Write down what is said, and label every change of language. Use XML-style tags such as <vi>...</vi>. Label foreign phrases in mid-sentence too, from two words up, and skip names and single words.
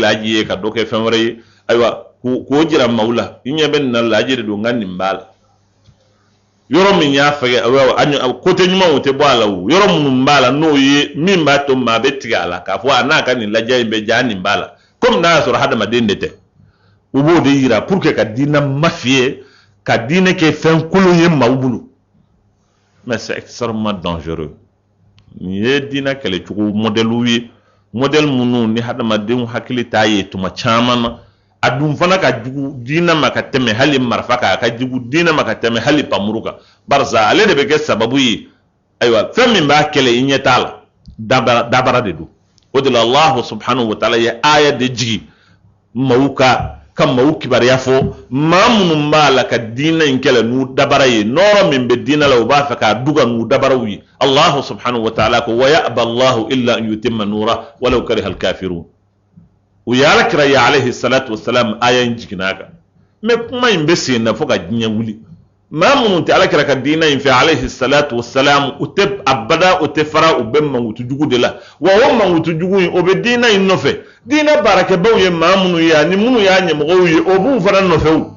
<bm>laaji ye ka dɔ kɛ fɛn wɛrɛ ye ayiwa k'o jira maaw la i ɲɛ bɛ nin na laaji de don n ka nin b'a la yɔrɔ min y'a fɛ côté ɲuman o tɛ bɔ a la o yɔrɔ minnu b'a la n'o ye min b'a to maa bɛ tigɛ a la k'a fɔ a n'a ka nin lajɛ in bɛ ja nin b'a la comme n'a y'a sɔrɔ hadamaden de tɛ u b'o de yira</bm> <fr>pour que</fr> <bm>ka diinɛ mafiye ka diinɛ kɛ fɛn kolon ye maaw bolo</bm> <fr>mais c'est extrêmement dangereux</fr> <bm>nin ye diinɛ kɛlɛcogo modèle ye modèle minnu ni hadamadenw hakili t'a ye tuma caman na a dun fana ka jugu diina ma ka tɛmɛ hali marifa kan a ka jugu diina ma ka tɛmɛ hali pamuru kan barisa ale de bɛ kɛ sababu ye ayiwa fɛn min b'a kɛlɛ i ɲɛ t'a la dabara de don o de la</bm> <ar>الله سبحانه وتعالى</ar> <bm>ye aya de jigi maaw ka maaw kibariya fɔ maa minnu b'a la ka diina in kɛlɛ n'u dabara ye nɔrɔ min bɛ diina la u b'a fɛ k'a duga n'u dabaraw ye</bm> <ar>الله سبحانه وتعالى</ar> <bm>ko</bm> <ar>ويأبى الله إلا أن يتم نوره ولو كره الكافرون</ar> <bm>u ye alakira ye</bm> <ar>عليه الصلاة والسلام</ar> <bm>aya in jiginna kan mais kuma in bɛ sen na fo ka diɲɛ wuli maa minnu tɛ alakira ka diina in fɛ</bm> <ar>عليه الصلاة والسلام</ar> <bm>u tɛ abada u tɛ fara u bɛ mankutu jugu de la wa o mankutu jugu in o bɛ diina in nɔfɛ diina baarakɛbaw ye maa minnu ye ani minnu y'a ɲɛmɔgɔw ye o b'u fana nɔfɛ</bm>